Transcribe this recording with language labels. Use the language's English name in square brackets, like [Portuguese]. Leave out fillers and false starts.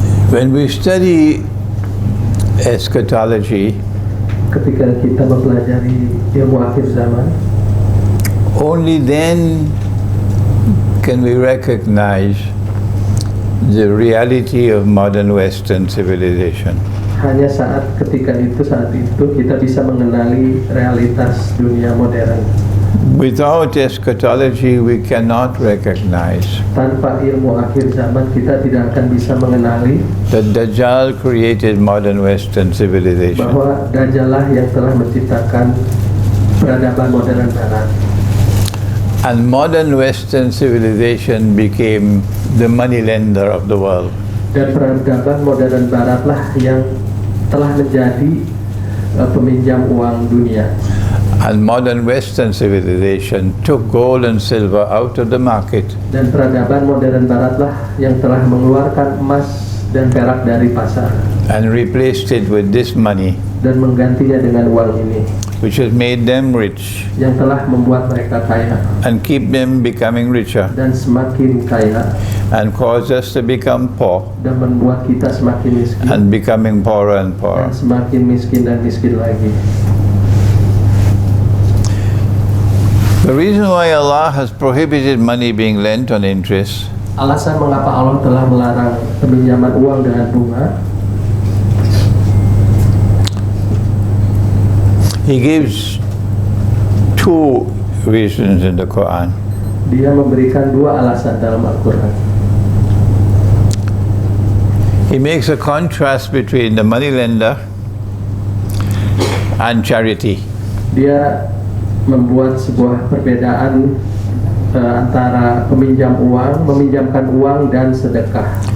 [English] When we study eschatology, [Indonesian] Ketika kita mempelajari ilmu akhir zaman, [English] only then can we recognize the reality of modern Western civilization. [Indonesian] hanya ketika itu kita bisa mengenali realitas dunia modern. [English] Without eschatology, we cannot recognize [Indonesian] Tanpa ilmu akhir zaman, kita tidak akan bisa mengenali [English] that Dajjal created modern Western civilization. [Indonesian] bahwa Dajjalah yang telah menciptakan peradaban modern barat. [English] And modern Western civilization became the money lender of the world. [Indonesian] Dan peradaban modern baratlah yang telah menjadi peminjam uang dunia. [English] And modern Western civilization took gold and silver out of the market [Indonesian] Dan peradaban modern baratlah yang telah mengeluarkan emas dan perak dari pasar [English] and replaced it with this money, [Indonesian] dan menggantinya dengan uang ini [English] which has made them rich [Indonesian] yang telah membuat mereka kaya [English] and keep them becoming richer [Indonesian] dan semakin kaya [English] and cause us to become poor [Indonesian] dan membuat kita semakin miskin [English] and becoming poorer and [Indonesian] dan [English] poorer. [Indonesian] semakin miskin dan miskin lagi. [English] The reason why Allah has prohibited money being lent on interest [Indonesian] Alasan mengapa Allah telah melarang peminjaman uang dengan bunga, [English] He gives two reasons in the Quran. [Indonesian] Dia memberikan dua alasan dalam Al-Quran. [English] He makes a contrast between the money lender and charity. [Indonesian] Dia membuat sebuah perbedaan antara meminjamkan uang dan sedekah